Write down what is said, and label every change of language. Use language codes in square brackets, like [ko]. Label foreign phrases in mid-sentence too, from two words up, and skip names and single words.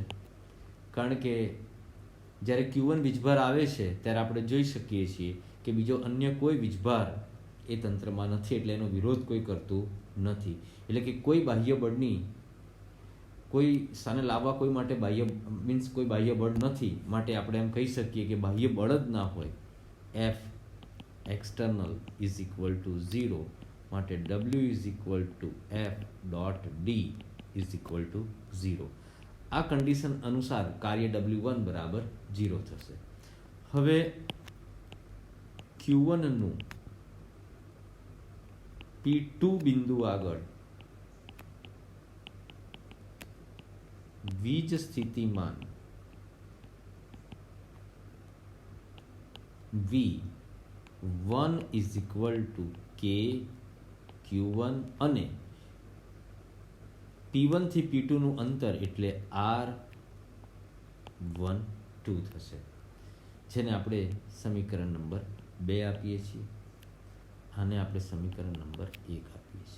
[gu] કારણ કે જ્યારે Q1 વીજભાર આવે છે ત્યારે આપણે જોઈ શકીએ છીએ કે બીજો અન્ય કોઈ વીજભાર એ તંત્રમાં નથી, એટલે એનો વિરોધ કોઈ કરતું નથી. એટલે કે કોઈ બાહ્ય બળની કોઈ સ્થાને લાવવા કોઈ માટે બાહ્ય કોઈ બાહ્ય બળ નથી, માટે આપણે એમ કહી શકીએ કે બાહ્ય બળ જ ના હોય. [en] F external is equal to 0, માટે W is equal to F dot D is equal to 0. [gu] આ કન્ડિશન અનુસાર કાર્ય W1 બરાબર 0 થશે. હવે Q1 નું P2 બિંદુ આગળ વીજ સ્થિતિમાન V1 [en] is equal to [gu] K Q1 અને P1 થી P2 નું અંતર એટલે R12 થશે, જેને આપણે સમીકરણ નંબર 2 આપીએ છીએ. આને આપણે સમીકરણ નંબર 1 આપીએ છીએ.